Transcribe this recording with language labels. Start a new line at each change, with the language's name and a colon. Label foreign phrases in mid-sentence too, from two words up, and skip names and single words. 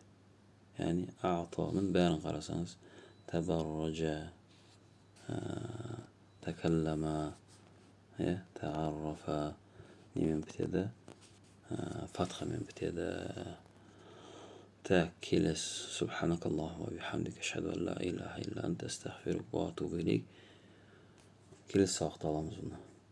Kazakh: Яғни аътаның бәрін қарасаңыз,
Arabic: تبرّج، تكلّم، تعرّف
Kazakh: немен бітеді? Фатхамен бітеді. Так, келесі.
Arabic: سبحانك اللهم وبحمدك، أشهد أن لا إله إلا أنت، أستغفرك وأتوب إليك.
Kazakh: Келесі сабақта аламыз бұны.